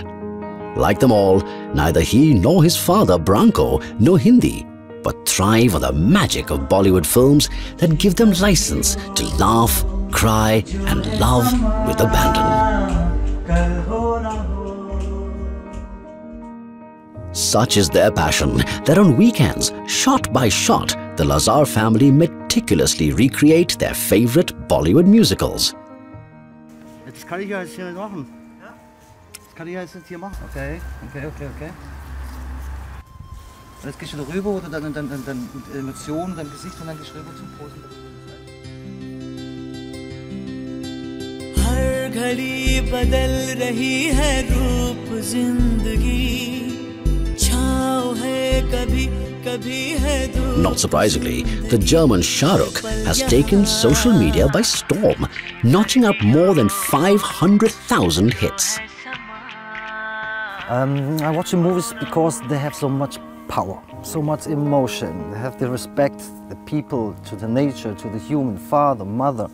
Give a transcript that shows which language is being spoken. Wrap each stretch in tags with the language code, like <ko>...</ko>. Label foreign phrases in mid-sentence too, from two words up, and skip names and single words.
<en>Like them all, neither he nor his father Branko know Hindi, but thrive on the magic of Bollywood films that give them license to laugh, cry and love with abandon. Such is their passion that on weekends, shot by shot, the Lazar family meticulously recreate their favorite Bollywood musicals.</en> <de>Das kann ich ja jetzt hier machen. Das kann ich ja jetzt hier machen. Okay. Jetzt gehst du da rüber oder dann Emotionen, dein Gesicht und dann gehst du rüber zum Posen.</de> <hi>हर घड़ी बदल रही है रूप जिंदगी छाँव है कभी कभी है दूर.</hi> <en>Not surprisingly, the German Shah Rukh has taken social media by storm, notching up more than 500,000 hits. I watch the movies because they have so much power, so much emotion. They have the respect, the people, to the nature, to the human, father, mother.</en>